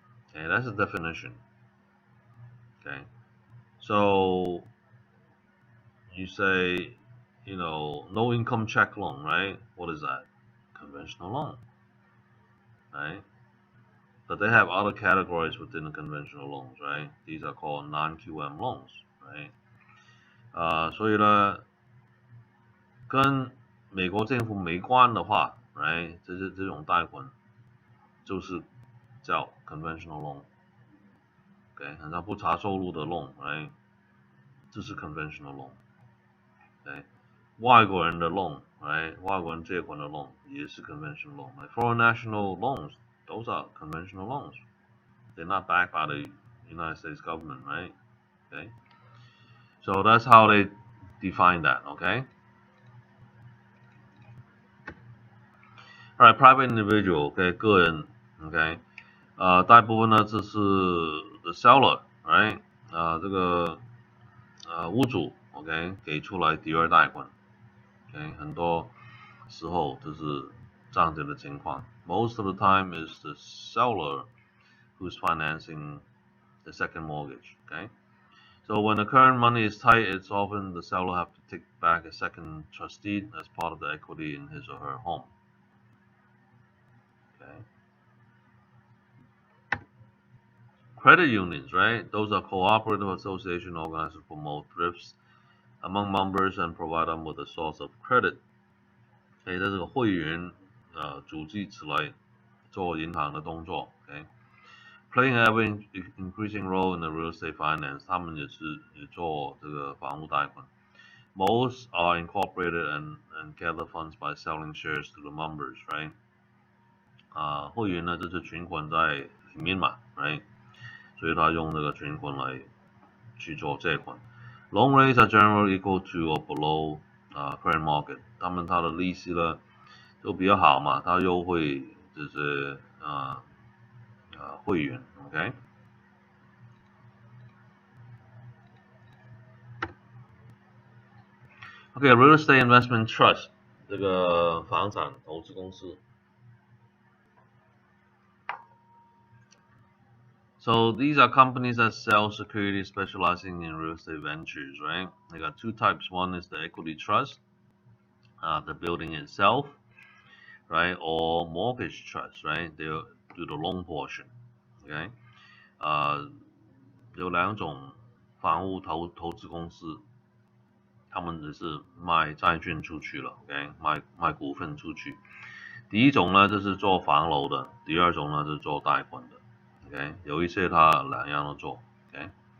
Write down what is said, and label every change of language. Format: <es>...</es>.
<en>Okay, that's the definition. Okay, so you say, you know, no income check loan, right? What is that? Conventional loan, right? But they have other categories within the conventional loans, right? These are called non-QM loans, right?</en> <zh>所以呢，跟美国政府没关的话 ，right？这种贷款就是叫 conventional loan。OK， 很像不查收入的 loan，right？这是 conventional loan。OK， 外国人的 loan，right？外国人借款的 loan 也是 conventional loan。</zh> <en>Like foreign national loans, those are conventional loans. They're not backed by the United States government, right? Okay. So that's how they define that, okay? Alright, private individual, okay,</en> <zh>个人 ，okay， 大部分呢这是</zh> <en>the seller, right，</en> <zh>这个屋主 ，OK， 给出来第二贷款 ，OK， 很多时候就是这样子的情况。</zh> <en>Most of the time is the seller who's financing the second mortgage, okay. So when the current money is tight, it's often the seller have to take back a second trustee as part of the equity in his or her home. Okay. Credit unions, right? Those are cooperative association organized to promote thrifts among members and provide them with a source of credit.</en> <zh>所以这个会员组织起来做银行的动作 ，OK。</zh> <en>Playing an ever increasing role in the real estate finance，</en> <zh>他们也做这个房屋贷款。</zh> <en>Most are incorporated and gather funds by selling shares to the members, right？</en> <zh>会员呢就是存款在里面嘛 ，right？ 所以他用这个存款来去做借款。</zh> <en>Loan rates are generally equal to or below current market。</en> <zh>他的利息呢都比较好嘛，它优惠就是会员 ，OK。</zh> <en>Okay, real estate investment trust</en> <zh>这个房产投资公司。</zh> <en>So these are companies that sell securities specializing in real estate ventures, right? They got two types. One is the equity trust, the building itself, right? Or mortgage trust, right? They do the loan portion, okay?</en> <zh>有两种房屋投资公司，他们只是卖债券出去了 ，OK？ 卖股份出去。第一种呢就是做房楼的，第二种呢就是做贷款的 ，OK？有一些它两样都做 ，OK？</zh>